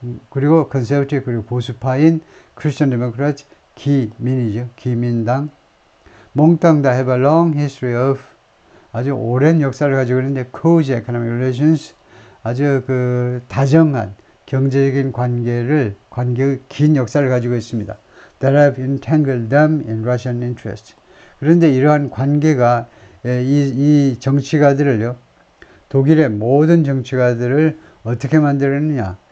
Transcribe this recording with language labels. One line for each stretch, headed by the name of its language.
Korean: 그리고 컨servative 그리고 보수파인 크리스천 데모크라트 기민이죠. 기민당. 몽땅 다
English: have a long history of
Korean: 아주 오랜 역사를 가지고 있는데
English: cozy economic relations
Korean: 아주 그 다정한 경제적인 관계의 긴 역사를 가지고 있습니다.
English: That have entangled them in Russian interest.
Korean: 그런데 이러한 관계가 이 정치가들을요, 독일의 모든 정치가들을 어떻게 만들었느냐?